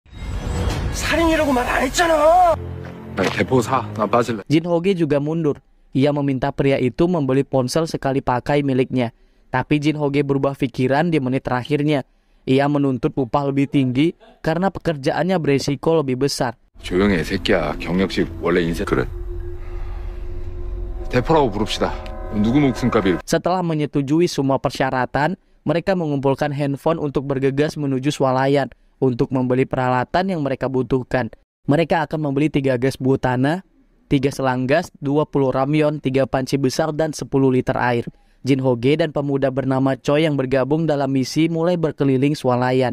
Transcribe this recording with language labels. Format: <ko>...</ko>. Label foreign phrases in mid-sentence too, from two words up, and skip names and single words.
<id>Jin Ho-ge juga mundur. Ia meminta pria itu membeli ponsel sekali pakai miliknya. Tapi Jin Ho-ge berubah pikiran di menit terakhirnya. Ia menuntut upah lebih tinggi karena pekerjaannya beresiko lebih besar.</id> <ko>조용히 해 새끼야. 경력직 원래 인생 그래. 대포라고 부릅시다. 누구 목숨값이.</ko> <id>Setelah menyetujui semua persyaratan, mereka mengumpulkan handphone untuk bergegas menuju swalayan untuk membeli peralatan yang mereka butuhkan. Mereka akan membeli 3 gas butana, 3 selang gas, 20 ramyon, 3 panci besar, dan 10 liter air. Jin Ho-ge dan pemuda bernama Choi yang bergabung dalam misi mulai berkeliling swalayan.</id>